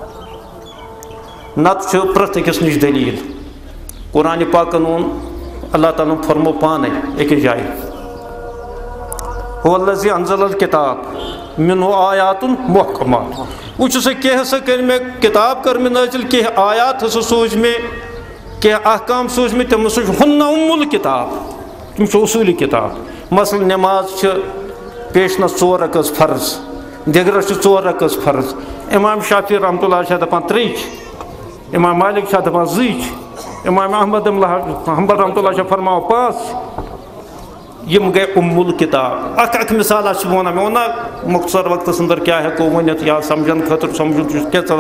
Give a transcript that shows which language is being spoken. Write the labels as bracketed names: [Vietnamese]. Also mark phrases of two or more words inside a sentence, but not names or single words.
[Kashmiri] نتہٕ چھُ پرٛٮ۪تھ أکِس نِش دٔلیٖل قرآنِ پاکن ووٚن اللہ تعالیٰ ہن فرمو پانے أکِس جایہِ [Arabic] هو الذی انزل الکتاب منہ آیات محکمات [Kashmiri] وٕچھو سا کینٛہہ ہسا کٔرۍ مےٚ کِتاب کٔر مےٚ نٲزِل کینٛہہ آیات ہسا سوٗزۍ مےٚ کینٛہہ احکام سوٗزۍ مےٚ تِمو سۭتۍ ہُنہ الکتاب تِم چھِ اصوٗلی کِتاب مثلاً نٮ۪ماز چھِ پیشنس 4 رکٲژ فرض دِگرس چھِ 4 رکٲژ فرض امام شافی [Arabic] رحمتہ اللہ [Kashmiri] چھِ دپان 3 چھِ امام مالک چھِ دپان 2 چھِ امام احمد حنبل [Arabic] رحمتہ اللہ [Kashmiri] چھِ فرماوان 5 یم گٔے الکتاب اکھ مثال چھِ بہٕ وَنان مےٚ ووٚن نا مختصر وقتس اندر کیٛاہ ہٮ۪کو ؤنِتھ یا سمجھن خٲطرٕ سمجھُن چھُ کینٛژن